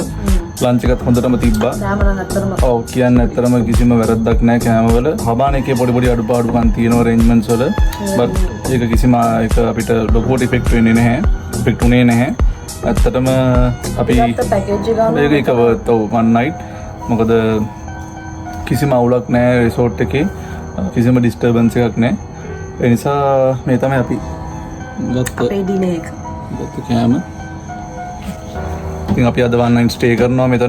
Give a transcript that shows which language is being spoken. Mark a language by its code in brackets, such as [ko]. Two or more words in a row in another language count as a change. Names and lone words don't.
[si] ලන්ච් එකත් හොඳටම තිබ්බා. ඔව් කියන්නේ ඇත්තටම කිසිම වැරද්දක් නැහැ කෑමවල. සබාන එකේ පොඩි පොඩි අඩුපාඩුකම් තියෙනවා arrangements වල. බට් ඒක කිසිම ඒක අපිට ලොකුවට ඉෆෙක්ට් වෙන්නේ නැහැ. ඉෆෙක්ට් උනේ නැහැ. ඇත්තටම අපි මේක එක [en] worth of one night. [si] මොකද කිසිම අවුලක් නැහැ resort එකේ. කිසිම disturbance එකක් නැහැ. ඒ නිසා මේ තමයි අපි ගත්ත අපේ dinner එක. ගත්ත කෑම. ඉතින් අපි අද [en] one night stay [si] කරනවා මෙතන.